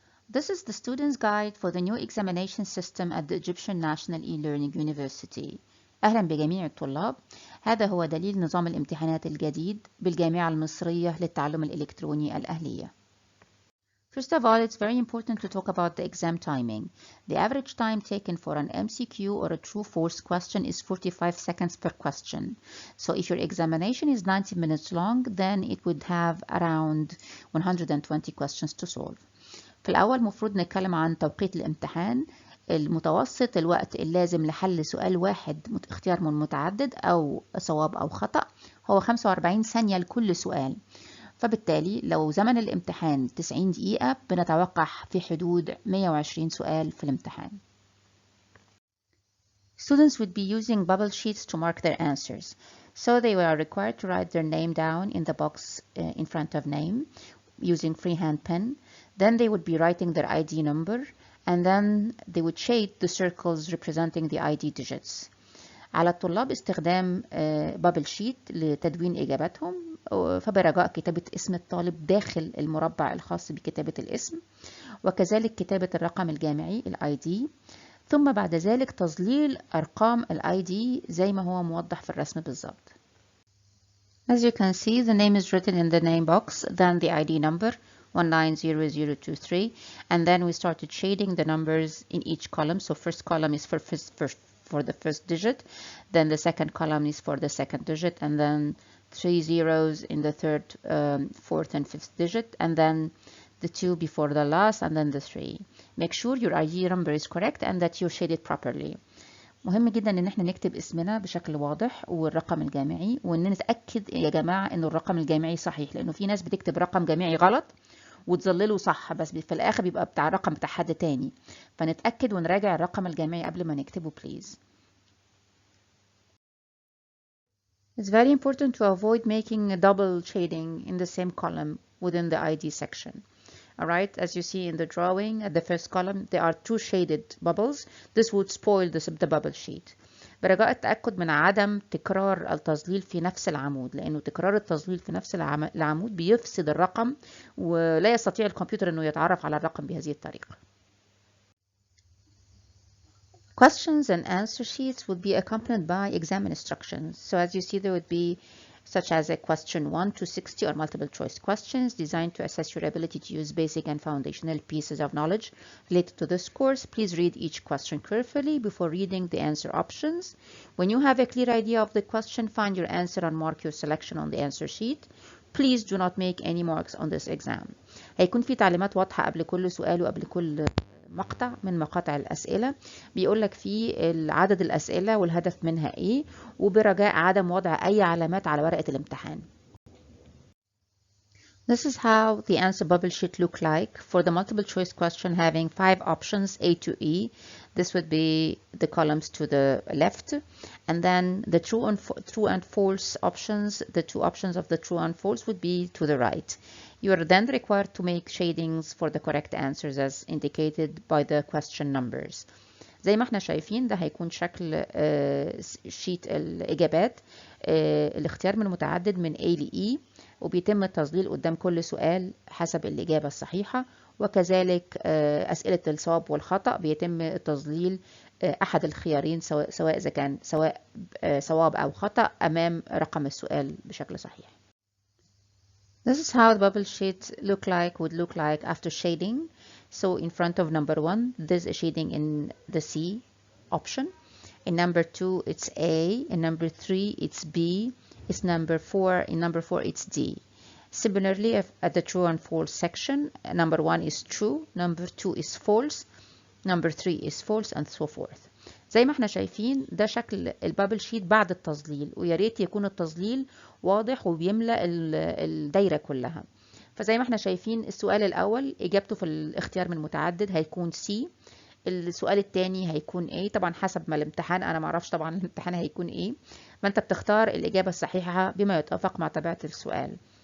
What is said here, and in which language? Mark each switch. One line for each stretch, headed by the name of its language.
English: This is the student's guide for the new examination system at the Egyptian National E-Learning University.
Arabic: أهلا بجميع الطلاب. هذا هو دليل نظام الامتحانات الجديد بالجامعة المصرية للتعلم الإلكتروني الأهلية.
English: First of all, it's very important to talk about the exam timing. The average time taken for an MCQ or a true-false question is 45 seconds per question. So if your examination is 90 minutes long, then it would have around 120 questions to solve.
Arabic: في الأول مفروض نتكلم عن توقيت الامتحان. المتوسط الوقت اللازم لحل سؤال واحد اختيار من متعدد أو صواب أو خطأ هو 45 ثانية لكل سؤال. فبالتالي لو زمن الامتحان 90 دقيقة بنتوقع في حدود 120 سؤال في الامتحان.
English: Students would be using bubble sheets to mark their answers. So they were required to write their name down in the box in front of name using freehand pen. Then they would be writing their ID number and then they would shade the circles representing the ID digits.
Arabic: على الطلاب استخدام بابل شيت لتدوين إجاباتهم، فبرجاء كتابة اسم الطالب داخل المربع الخاص بكتابة الاسم، وكذلك كتابة الرقم الجامعي ال ID، ثم بعد ذلك تظليل أرقام ال ID زي ما هو موضح في الرسم بالظبط.
English: As you can see, the name is written in the name box, then the ID number 190023, and then we started shading the numbers in each column. So first column is for the first digit, then the second column is for the second digit, and then 3 zeros in the third, fourth, and fifth digit, and then the 2 before the last, and then the 3. Make sure your ID number is correct and that you shade it properly.
Arabic: مهم جدا ان احنا نكتب اسمنا بشكل واضح والرقم الجامعي، وان نتاكد يا جماعه ان الرقم الجامعي صحيح، لانه في ناس بتكتب رقم جامعي غلط وتظلله صح بس في الاخر بيبقى بتاع الرقم بتاع حد تاني، فنتاكد ونراجع الرقم الجامعي قبل ما نكتبه
English: please. It's very important to avoid making a double shading in the same column within the ID section. Alright, as you see in the drawing at the first column there are 2 shaded bubbles. This would spoil the bubble sheet.
Arabic: برجاء التأكد من عدم تكرار التظليل في نفس العمود، لأنه تكرار التظليل في نفس العمود بيفسد الرقم ولا يستطيع الكمبيوتر أنه يتعرف على الرقم بهذه الطريقة.
English: Questions and answer sheets would be accompanied by exam instructions. So as you see, there would be such as a question 1 to 60 or multiple choice questions designed to assess your ability to use basic and foundational pieces of knowledge related to this course. Please read each question carefully before reading the answer options. When you have a clear idea of the question, find your answer and mark your selection on the answer sheet. Please do not make any marks on this exam.
Arabic: هيكون في تعليمات واضحة قبل كل سؤال وقبل كل مقطع من مقاطع الأسئلة، بيقولك فيه عدد الأسئلة والهدف منها إيه، وبرجاء عدم وضع أي علامات على ورقة الامتحان.
English: This is how the answer bubble sheet look like for the multiple choice question having 5 options A to E. This would be the columns to the left, and then the true and false options, the 2 options of the true and false would be to the right. You are then required to make shadings for the correct answers as indicated by the question numbers.
Arabic: زي ما احنا شايفين ده هيكون شكل شيت الإجابات، الاختيار من متعدد من A ل E، وبيتم التظليل قدام كل سؤال حسب الإجابة الصحيحة، وكذلك أسئلة الصواب والخطأ بيتم التظليل أحد الخيارين سواء إذا كان صواب أو خطأ أمام رقم السؤال بشكل صحيح.
English: This is how the bubble sheet would look like after shading. So in front of number 1, there's a shading in the C option. In number 2, it's A. In number 3, it's B. It's number 4. In number 4, it's D. Similarly, at the true and false section, number 1 is true, number 2 is false, number 3 is false, and so forth.
Arabic: زي ما احنا شايفين ده شكل البابل شيت بعد التظليل، ويا ريت يكون التظليل واضح وبيملأ الدايرة كلها. فزي ما احنا شايفين السؤال الأول إجابته في الاختيار من متعدد هيكون C، السؤال الثاني هيكون A، طبعا حسب ما الامتحان، أنا معرفش طبعا الامتحان هيكون إيه، ما أنت بتختار الإجابة الصحيحة بما يتوافق مع طبيعة السؤال.